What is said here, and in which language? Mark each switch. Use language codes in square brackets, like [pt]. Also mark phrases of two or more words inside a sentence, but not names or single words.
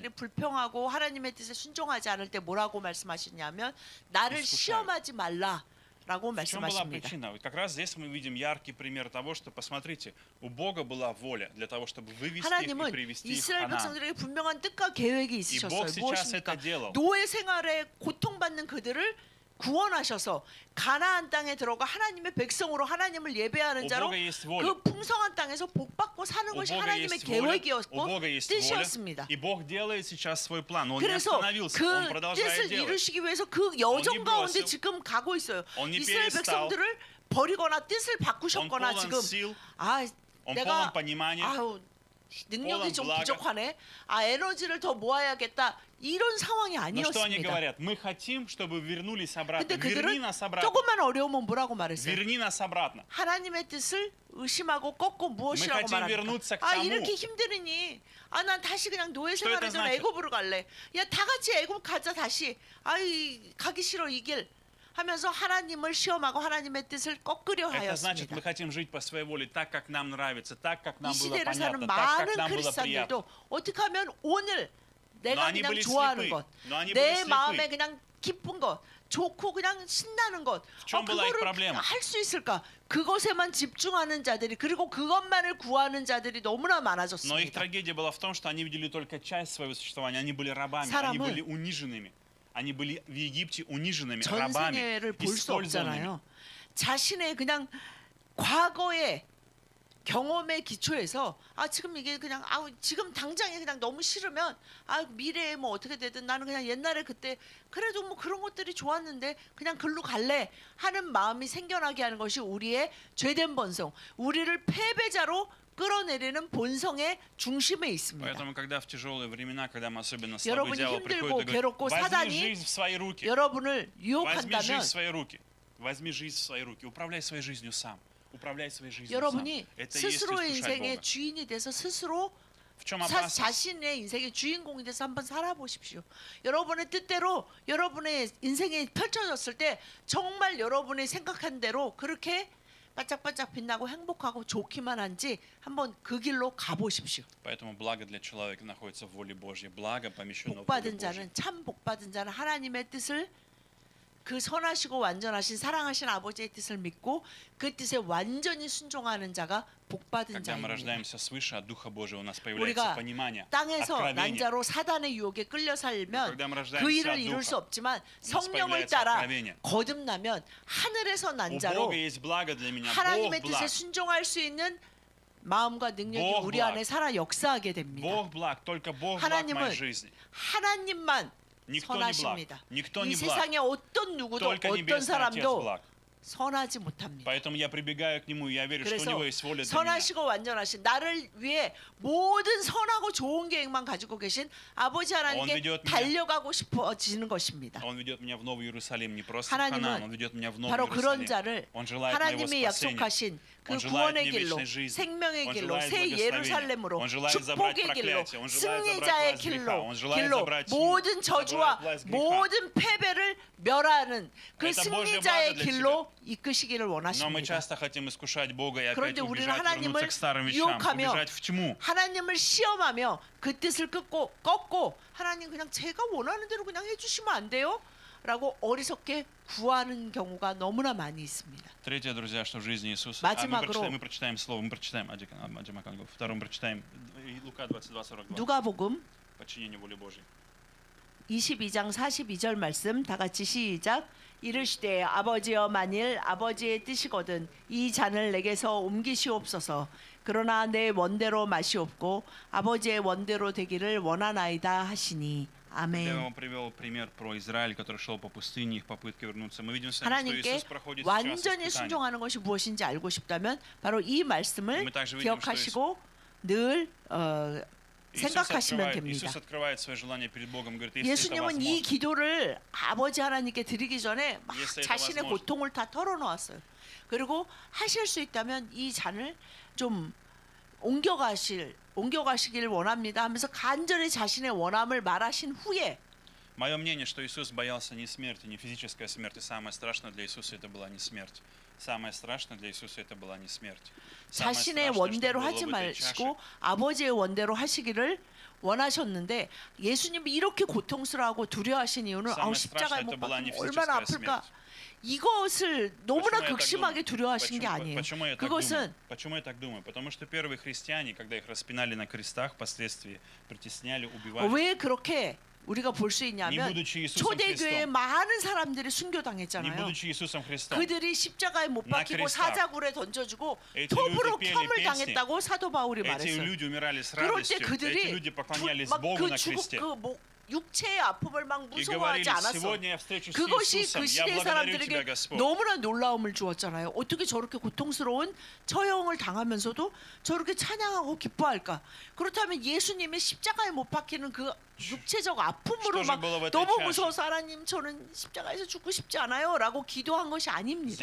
[ru] искушение? [ko] 불평하고 하나님의 뜻에 순종하지 않을 때 뭐라고 말씀하시냐면 나를 [ru] искушают. [ko] 시험하지 말라라고 [ru] В чем была [ko] 말씀하십니다. [ru] причина? Вот как раз здесь мы видим яркий пример того, что, посмотрите, у Бога была воля для того, чтобы вывести их и [ko] 하나님은 [ru] привести их в [ko] 이스라엘 [ru] Ханаан. [ko] 백성들에게 분명한 뜻과 계획이 [ru] И [ko] 있으셨어요. [ru] Бог сейчас [ko] 무엇입니까? [ru] это делал. [ko] 노예 생활에 고통받는 그들을 구원하셔서 가나안 땅에 들어가 하나님의 백성으로 하나님을 예배하는 [ru] У [ko] 자로 [ru] Бога есть воля. [ko] 그 풍성한 땅에서 복받고 사는 [ru] У [ko] 것이 [ru] Бога [ko] 하나님의 [ru] есть воля. У [ko] 계획이었고 [ru] Бога есть воля. [ko] 뜻이었습니다. [ru] И Бог делает сейчас свой план. Он не [ko] 그래서 [ru] остановился, Он [ko] 그 [ru] продолжает [ko] 뜻을 [ru] делать. [ko] 이루시기 위해서 그 여정 [ru] Он не [ko] 가운데 [ru] бросил. [ko] 지금 가고 있어요. [ru] Он не [ko] 이스라엘 [ru] перестал. [ko] 백성들을 버리거나 뜻을 [ru] Он [ko] 바꾸셨거나 [ru] полон [ko] 지금 [ru] сил, [ko] 아 [ru] он [ko] 내가 [ru] полон понимания. [ko] 아우 능력이 [ru] полон [ko] 좀 [ru] блага. [ko] 부족하네. 아 에너지를 더 모아야겠다. 이런 상황이 [ru] Но что они [ko] 아니었습니다. [ru] говорят? Мы хотим, чтобы вернулись обратно. [ko] 근데 [ru] Верни [ko] 그들은 [ru] нас обратно. [ko] 조금만 어려우면 뭐라고 말했어요? [ru] Верни нас обратно. [ko] 하나님의 뜻을 의심하고 꺾고 무엇이라고 [ru] хотим [ko] 말합니까? [ru] вернуться к [ko] 아 [ru] тому. [ko] 이렇게 힘드니 아 난 다시 그냥 노예 [ru] Что [ko] 생활을 [ru] это [ko] 좀 [ru] значит? [ko] 애굽으로 갈래. 야 다 같이 애굽 가자 다시. 아이 가기 싫어 이 길. 하면서 하나님을 시험하고 하나님의 뜻을 꺾으려 [ru] Это значит, [ko] 하였습니다. [ru] мы хотим жить по своей воле, так, как нам нравится, так, как [ko] 이 [ru] нам было [ko] 시대를 사는 [ru] понятно, так, как [ko] 많은 [ru] нам было приятно. [ko] 크리스찬들도 어떻게 하면 오늘 내가 아니 그냥 [ru] были [ko] 좋아하는 [ru] слепы. [ko] 것, [ru] Но они [ko] 내 [ru] были слепы. [ko] 마음에 그냥 기쁜 것, 좋고 그냥 신나는 것, [ru] чем была их [ko] 그거를 [ru] проблема? [ko] 할 수 있을까? 그것에만 집중하는 자들이 그리고 그것만을 구하는 자들이 너무나 [ru] Но их [ko] 많아졌습니다. [ru] трагедия была в том, что они видели только часть своего существования. Они были рабами, [ko] 사람은 [ru] они были униженными. Они были в Египте униженными, [ko] 전 [ru] рабами, [ko] 세계를 볼 수 [ru] использованными. [ko] 없잖아요. 자신의 그냥 과거의 경험의 기초에서 아 지금 이게 그냥 아 지금 당장에 그냥 너무 싫으면 아 미래에 뭐 어떻게 되든 나는 그냥 옛날에 그때 그래도 뭐 그런 것들이 좋았는데 그냥 글로 갈래 하는 마음이 생겨나게 하는 것이 우리의 죄된 본성, 우리를 패배자로 끌어내리는 본성의 중심에 있습니다. [ru] Поэтому, когда в тяжелые времена, когда мы особенно слабы, [ko] 여러분이 [ru] дьявол [ko] 힘들고 [ru] приходит и [ko] 괴롭고 [ru] говорит, возьми [ko] 사단이 [ru] жизнь в свои руки, [ko] 여러분을 [ru] возьми [ko] 유혹한다면 [ru] жизнь в свои руки, возьми жизнь в свои руки, управляй своей жизнью сам, управляй своей жизнью сам. [ko] 여러분이 [ru] Это и есть [ko] 스스로의 [ru] искушать [ko] 인생의 [ru] Бога. [ko] 주인이 돼서 스스로 [ru] В чем опасность? [ko] 자신의 인생의 주인공이 돼서 한번 살아보십시오. 여러분의 뜻대로 여러분의 인생이 펼쳐졌을 때 정말 여러분이 생각한 대로 그렇게 반짝반짝 빛나고 행복하고 좋기만 한지 한번 그 길로 가보십시오. [ru] Поэтому благо для человека находится в воле Божьей. Благо помещено в воле [ko] 복받은 [ru] Божьей. [ko] 자는 참 복받은 자는 하나님의 뜻을 그 선하시고 완전하신 사랑하신 아버지의 뜻을 믿고 그 뜻에 완전히 순종하는 자가 복받은 [ru] Когда мы [ko] 자입니다. [ru] рождаемся свыше от Духа Божьего, у нас [ko] 우리가 [ru] появляется понимание, [ko] 땅에서 [ru] откровение. [ko] 난자로 사단의 유혹에 끌려 살면 [ru] когда мы рождаемся [ko] 그 일을 [ru] от [ko] 이룰 [ru] Духа, [ko] 수 없지만 [ru] у нас [ko] 성령을 [ru] появляется [ko] 따라 [ru] откровение. [ko] 거듭나면 하늘에서 [ru] У [ko] 난자로 [ru] Бога есть благо для меня. [ko] 하나님의 [ru] Бог [ko] 뜻에 [ru] благ. [ko] 순종할 수 있는 마음과 능력이 [ru] Бог [ko] 우리 [ru] благ. [ko] 안에 살아 역사하게 됩니다. [ru] Бог благ, только Бог благ в [ko] 하나님은 [ru] моей жизни. [ko] 하나님만 [ru] Никто не благ. [ko] 선하십니다. [ru] Никто [ko] 이 [ru] не благ. [ko] 세상의 어떤 누구도 [ru] Только [ko] 어떤 [ru] Небесный Отец [ko] 사람도 [ru] благ. [ko] 선하지 못합니다. [ru] Поэтому я прибегаю к Нему, и я верю, что у [ko] 그래서 [ru] Него есть воля для меня. [ko] 선하시고 완전하신 나를 위해 모든 선하고 좋은 계획만 가지고 계신 아버지 하나님께 [ru] ведет меня. [ko] 달려가고 싶어지는 것입니다. [ru] Он ведет меня в Новый Иерусалим, не просто в Ханаан, [ko] 하나님은 [ru] Он ведет меня в Новый [ko] 바로 그런 [ru] Иерусалим. [ko] 자를 [ru] Он желает моего [ko] 하나님이 [ru] спасения. [ko] 약속하신 그 [ru] Он желает [ko] 구원의 [ru] мне [ko] 길로 [ru] вечной жизни. [ko] 생명의 [ru] Он [ko] 길로 [ru] желает [ko] 새 [ru] благословения. [ko] 예루살렘으로 [ru] Он желает забрать [ko] 축복의 길로 [ru] проклятие. Он желает [ko] 승리자의 [ru] забрать власть греха. [ko] 길로 [ru] Он желает [ko] 길로 [ru] забрать тьму, [ko] 모든 저주와 [ru] забрать власть греха. [ko] 모든 패배를 멸하는 그 [ru] Это Божье [ko] 승리자의 [ru] благо для [ko] 길로 이끄시기를 [ru] Но мы [ko] 원하십니다. [ru] часто хотим искушать Бога и опять [ko] 그런데 우리는 [ru] убежать, [ko] 하나님을 [ru] вернуться к старым вещам, [ko] 유혹하며 [ru] убежать в тьму. [ko] 하나님을 시험하며 그 뜻을 꺾고 하나님 그냥 제가 원하는 대로 그냥 해주시면 안 돼요? 라고 어리석게 구하는 경우가 너무나 많이 있습니다. [ru] Третье, друзья, что в жизни Иисуса. [ko] 마지막으로 [ru] Мы прочитаем слово, мы прочитаем втором прочитаем Лука 22:42. [ko] 누가복음 [ru] Подчинение воле Божьей. [ko] 22장 42절 말씀 다 같이 시작. 이르시되 아버지여 만일 아버지의 뜻이거든 이 잔을 내게서 옮기시옵소서. 그러나 내 원대로 마시옵고 아버지의 원대로 되기를 원하나이다 하시니. [ru] Я [ko] 아멘. [ru] вам привел пример про Израиль, который шел по пустыне, их попытки вернуться. Мы видим с вами, что [ko] 하나님께 [ru] Иисус проходит сейчас [ko] 완전히 [ru] испытания. [ko] 순종하는 것이 무엇인지 알고 싶다면 바로 이 말씀을 [ru] Мы также видим, что [ko] 기억하시고 늘 [ru] Иисус [ko] 생각하시면 됩니다. [ru] Иисус открывает свое желание перед Богом, говорит, если это [ko] 예수님은 이 [ru] возможно. [ko] 기도를 아버지 하나님께 드리기 전에 막 [ru] Если это [ko] 자신의 [ru] возможно. [ko] 고통을 다 털어놓았어요. 그리고 하실 수 있다면 이 잔을 좀 옮겨가시길 원합니다 하면서 간절히 자신의 원함을 말하신 후에 [ru] Мое мнение, что Иисус боялся не смерти, не физической смерти. Самое страшное для Иисуса это была не смерть. Самое страшное для Иисуса это была не смерть. Самое [ko] 자신의 [ru] страшное, что [ko] 원대로 [ru] было [ko] 하지 [ru] в этой чаше. [ko] 마시고 아버지의 원대로 하시기를 원하셨는데 예수님이 이렇게 고통스러워하고 두려워하신 이유는 [ru] Самое [ko] 아우 십자가에 [ru] страшное [ko] 못 [ru] это была [ko] 박히면 [ru] не [ko] 얼마나 [ru] физическая [ko] 아플까 [ru] смерть. [ko] 이것을 너무나 [ru] Почему я так [ko] 극심하게 [ru] думаю? [ko] 두려워하신 게 아니에요. [ru] Почему я так [ko] 그것은 [ru] думаю? Почему я так думаю? Потому что первые христиане, когда их распинали на крестах, впоследствии притесняли, убивали. [ko] 왜 그렇게 우리가 볼 수 [ru] Не [ko] 있냐면 [ru] будучи Иисусом [ko] 초대교회 [ru] Христом, [ko] 많은 사람들이 [ru] не [ko] 순교당했잖아요. [ru] будучи Иисусом Христом, [ko] 그들이 십자가에 못 나 박히고 크리스타. 사자굴에 던져주고 [ru] Эти [ko] 톱으로 [ru] люди пели [ko] 켬을 [ru] песни. [ko] 당했다고 사도 바울이 [ru] эти [ko] 말했어요. [ru] люди умирали с [ko] 그럴 때 [ru] радостью, эти [ko] 그들이 [ru] люди поклонялись [ko] 막 [ru] Богу [ko] 그 [ru] на [ko] 죽음 [ru] кресте. [ko] 육체의 아픔을 막 [ru] И говорили, [ko] 무서워하지 않았어. [ru] сегодня я встречусь с [ko] 그것이 [ru] Иисусом, [ko] 그 [ru] я [ko] 시대 [ru] благодарю тебя, [ko] 사람들에게 [ru] Господь. [ko] 너무나 놀라움을 주었잖아요. 어떻게 저렇게 고통스러운 처형을 당하면서도 저렇게 찬양하고 기뻐할까? 그렇다면 예수님의 십자가에 못 박히는 그 육체적 아픔으로 막 너무 무서워서 하나님 저는 십자가에서 죽고 싶지 않아요라고 기도한 것이 아닙니다.